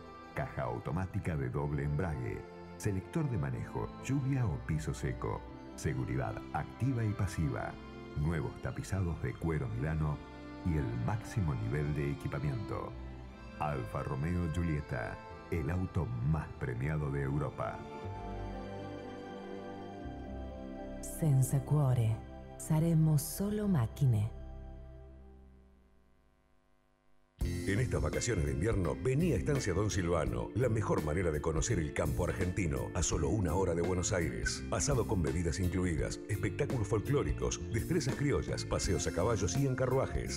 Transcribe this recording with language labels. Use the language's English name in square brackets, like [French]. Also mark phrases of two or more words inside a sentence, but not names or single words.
[Spanish] Caja automática de doble embrague. Selector de manejo, lluvia o piso seco. Seguridad activa y pasiva. Nuevos tapizados de cuero Milano. Y el máximo nivel de equipamiento. Alfa Romeo Giulietta. El auto más premiado de Europa. [Italian] Senza cuore, saremo solo macchine. [Spanish] En estas vacaciones de invierno, vení a Estancia Don Silvano, la mejor manera de conocer el campo argentino, a solo 1 hora de Buenos Aires. Asado con bebidas incluidas, espectáculos folclóricos, destrezas criollas, paseos a caballos y en carruajes.